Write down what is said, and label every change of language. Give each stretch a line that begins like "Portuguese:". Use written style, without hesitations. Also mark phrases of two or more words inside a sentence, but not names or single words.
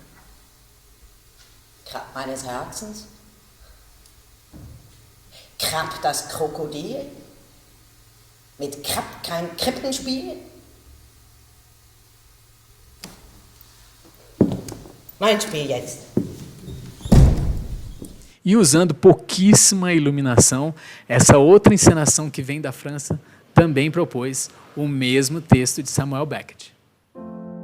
German: Krapp meines Herzens? Krapp das Krokodil? Mit Krapp kein Krippenspiel? Mein Spiel jetzt.
Portuguese: E usando pouquíssima iluminação, essa outra encenação que vem da França também propôs o mesmo texto de Samuel Beckett.